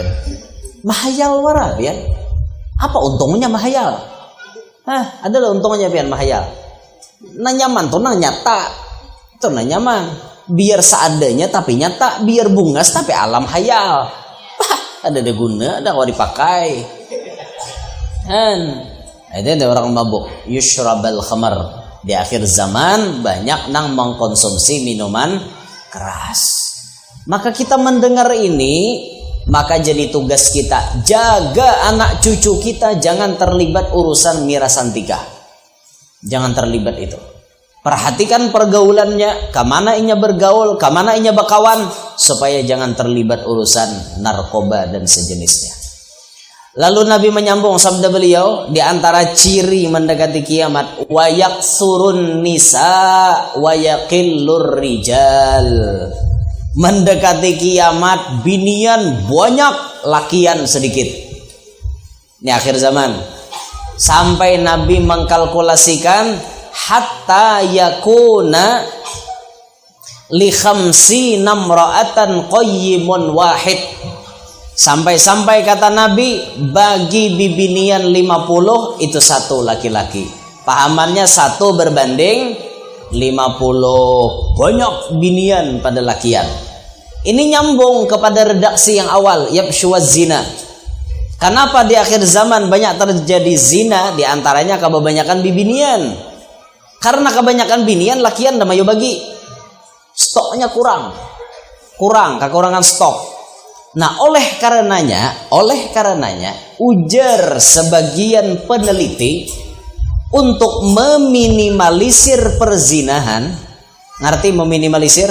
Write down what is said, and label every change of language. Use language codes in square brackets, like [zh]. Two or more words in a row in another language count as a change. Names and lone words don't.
[bjn] Mahayal wara pian. Apa untungnya mahayal? Adalah untungnya pian mahayal. Nah nyaman tuh nah nyata. Tuh nah nyaman. Biar seadanya tapi nyata, biar bungas tapi alam hayal. Ada guna, ada kalau dipakai. Itu ada orang mabuk. [ar] يشرب الخمر. [bjn] Di akhir zaman banyak nang mengkonsumsi minuman keras. [id] Maka kita mendengar ini, maka jadi tugas kita jaga anak cucu kita jangan terlibat urusan mirasantika. Jangan terlibat itu. [bjn] Perhatikan pergaulannya, kemana inya bergaul, kemana inya berkawan, supaya jangan terlibat urusan narkoba dan sejenisnya. [id] Lalu Nabi menyambung sabda beliau, di antara ciri mendekati kiamat, [ar] ويكثر النساء ويقل الرجال. [bjn] Mendekati kiamat binian banyak, lakian sedikit. [id] Ini akhir zaman. Sampai Nabi mengkalkulasikan [ar] حتى يكون لخمسين امرأة القيم الواحد. [id] Sampai-sampai kata Nabi, bagi bibinian 50 itu satu laki-laki. [bjn] Pahamannya 1 berbanding 50. Banyak binian pada lakian. [id] Ini nyambung kepada redaksi yang awal, [ar] يفشو الزنا. [id] Kenapa di akhir zaman banyak terjadi zina? [bjn] Di antaranya kebanyakan bibinian. Karena kebanyakan binian, lakian damayo bagi. [id] Stoknya kurang, kekurangan stok. Nah, oleh karenanya, ujar sebagian peneliti untuk meminimalisir perzinahan. Ngerti meminimalisir?